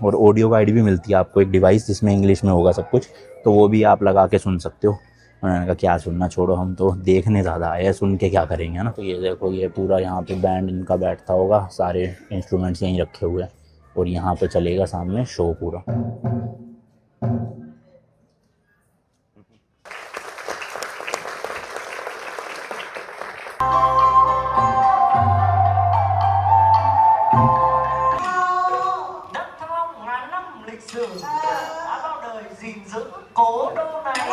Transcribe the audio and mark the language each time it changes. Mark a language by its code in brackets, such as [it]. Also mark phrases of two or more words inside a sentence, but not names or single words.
[hi] और [en] audio guide [hi] भी मिलती है आपको, एक डिवाइस जिसमें इंग्लिश में होगा सब कुछ, तो वो भी आप लगा के सुन सकते हो। मैंने कहा क्या सुनना, छोड़ो हम तो देखने ज़्यादा आए हैं, सुन के क्या करेंगे ना। तो ये देखो ये पूरा यहाँ पे बैंड इनका बैठता होगा, सारे इंस्ट्रूमेंट्स यहीं रखे हुए हैं और यहाँ पे चलेगा सामने शो पूरा। [vi] Đất Phong ngàn năm lịch sử đã bao đời gìn giữ cố đô này.